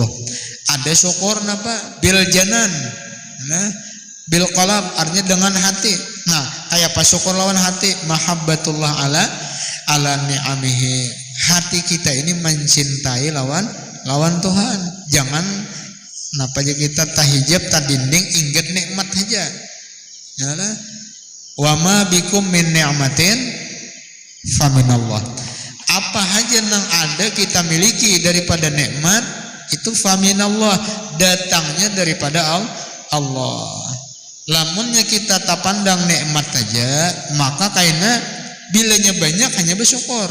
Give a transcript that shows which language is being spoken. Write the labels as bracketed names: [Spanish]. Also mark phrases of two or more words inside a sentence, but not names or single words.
[Banjar] Ada syukur napa [Arabic] bil janan, [Banjar] nah [Arabic] bil qalb [Banjar] artinya dengan hati. Nah, kayak pas syukur lawan hati, [Arabic] mahabbatullah ala ni'amihi. [Banjar] Hati kita ini mencintai lawan Tuhan. Jangan napa aja kita tahijab tadinding ingat nikmat aja. Ya lah. [Arabic] Wa ma bikum min ni'matin faminallah. [Banjar] Apa aja yang ada kita miliki daripada nikmat itu faminallah, datangnya daripada Allah. Lamunnya kita tak pandang nikmat aja, maka kayaknya bilanya banyak hanya bersyukur.